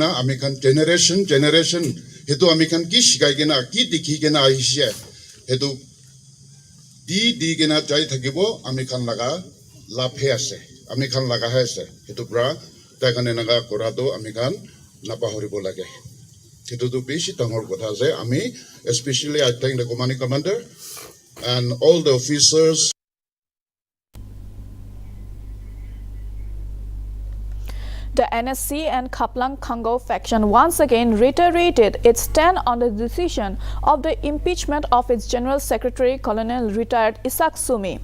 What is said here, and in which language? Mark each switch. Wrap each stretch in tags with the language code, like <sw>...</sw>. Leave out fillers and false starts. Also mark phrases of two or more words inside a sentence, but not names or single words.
<nag>ami khan generation hetu ami khan ki shikai gena ki dikhi gena ahishe hetu di gena jai thakibo ami khan laga laphe ase ami khan laga ase hetu pra ta khan enaga korado ami khan napahoribo lage hetu tu beshi tangor kotha ase ami</nag> <en>especially I thank the commanding commander and all the officers. The NSC and Khaplang Khango faction once again reiterated its stand on the decision of the impeachment of its General Secretary Colonel retired Isak Sumi.</en>